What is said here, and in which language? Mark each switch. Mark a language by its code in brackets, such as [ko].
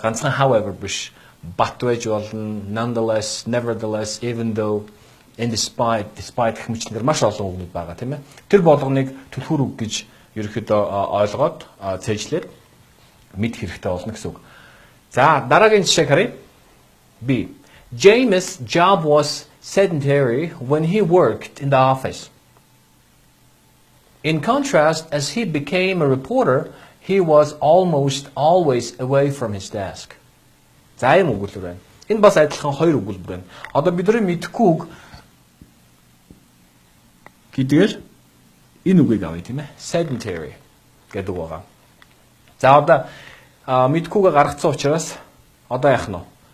[mn] Ганцхан however биш. But байж болно, nonetheless, nevertheless, even though, and despite гэх мэтлэр маш олон үгнүүд байгаа тийм ээ. Тэр болгоныг түлхүүр үг гэж ерөөхдөө ойлгоод цээжлээд мэд хэрэгтэй болно гэсэн үг. За дараагийн жишээ харъя. [en] B. James' job was sedentary when he worked in the office. In contrast, as he became a reporter, he was almost always away from his desk. [mn] За юм өгүүлбэр байна. Энэ бас адилхан 2 өгүүлбэр байна. Одоо бидний мэдхгүй үг гэдгээр энэ үгийг авъя тийм ээ. Sedentary гэдэг байгаа. За одоо мэдхгүйгээ гаргацсан учраас одоо яах нь вэ?